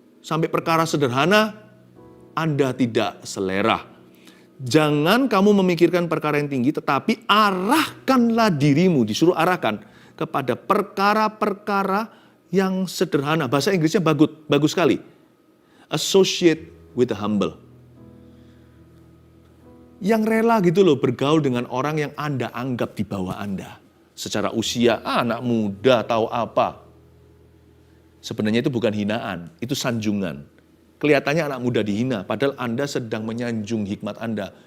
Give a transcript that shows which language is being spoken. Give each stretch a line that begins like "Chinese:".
Indonesian: Sampai perkara sederhana, Anda tidak selera. Jangan kamu memikirkan perkara yang tinggi, tetapi arahkanlah dirimu, disuruh arahkan kepada perkara-perkara yang sederhana. Bahasa Inggrisnya bagus sekali.
English: Associate with the humble.
Indonesian: Yang rela gitu loh bergaul dengan orang yang Anda anggap di bawah Anda. Secara usia, anak muda tahu apa. Sebenarnya itu bukan hinaan, itu sanjungan. Kelihatannya anak muda dihina, padahal Anda sedang menyanjung hikmat Anda.